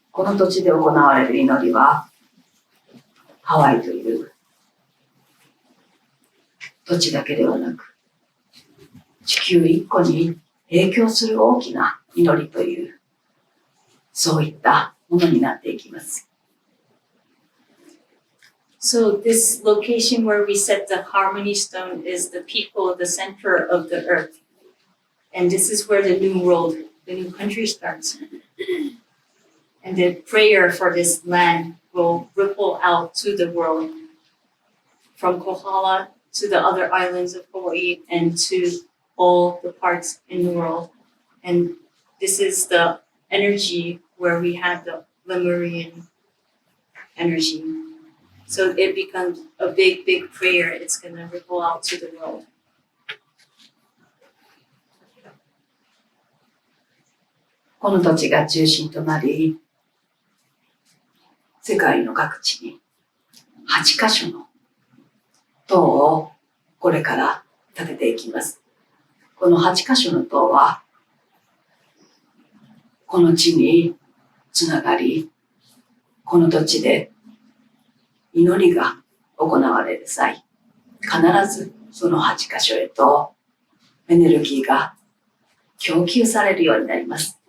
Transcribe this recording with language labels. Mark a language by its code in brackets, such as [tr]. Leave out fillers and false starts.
[ja] この土地で行われる祈りは、ハワイという土地だけではなく、地球一個に影響する大きな祈りという、そういったものになっていきます。 [en] So this location where we set the Harmony Stone is the people, the center of the earth. And this is where the new world, the new country starts. And the prayer for this land will ripple out to the world, from Kohala to the other islands of Hawaii and to all the parts in the world. And this is the energy where we have the Lemurian energy. So it becomes a big, big prayer. It's going to ripple out to the world. [ja] この土地が中心となり、世界の各地に8カ所の塔をこれから建てていきます。この8カ所の塔は、この地につながり、この土地で祈りが行われる際、必ずその8カ所へとエネルギーが供給されるようになります。